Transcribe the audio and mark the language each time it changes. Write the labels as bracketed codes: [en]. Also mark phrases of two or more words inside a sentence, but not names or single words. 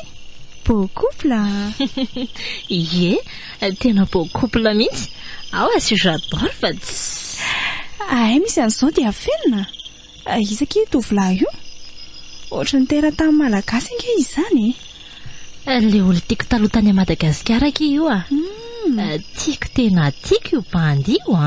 [fr] Beau couple. [mg] Ie, tena [fr] beau couple [mg] mihitsy. Ao [fr] si j'adore [mg] fa ay misy an'izao dia afelina. Isaki tovolahy io. Ohatran'ny teratany malagasy ange izany. Le olo tiako taloha tany Madagasikara ake io tiako tena tiako io bandy io